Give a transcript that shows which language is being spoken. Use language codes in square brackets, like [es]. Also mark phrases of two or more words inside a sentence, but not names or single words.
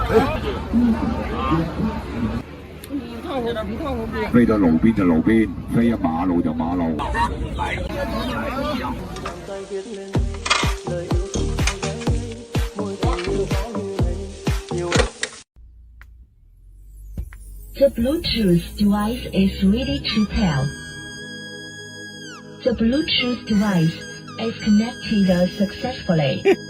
[zh] 飛到路邊就路邊，飛一馬路就馬路。 [en] The Bluetooth device is ready to pair. The Bluetooth device is connected successfully.